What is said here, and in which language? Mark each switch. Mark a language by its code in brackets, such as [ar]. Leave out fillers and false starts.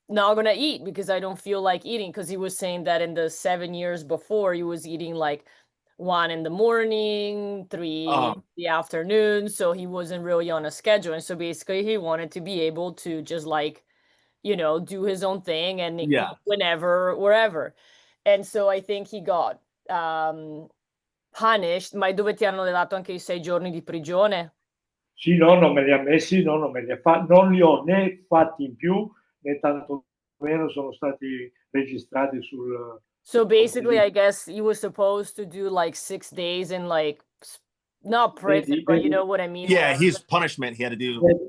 [en] not gonna eat because I don't feel like eating. Because he was saying that in the 7 years before, he was eating like 1 in the morning, 3 in the afternoon. So he wasn't really on a schedule. And so basically, he wanted to be able to just like, you know, do his own thing and eat whenever, wherever. And so I think he got punished. [it] Ma dove ti hanno dato anche i 6 giorni di prigione? Sì, no, non me li ha messi, no, non me li ha non li ho né fatti in più, né tanto meno sono stati registrati sul... [en] So basically, I guess he was supposed to do like 6 days in like, not prison, but you know what I mean? Yeah, his punishment he had to do.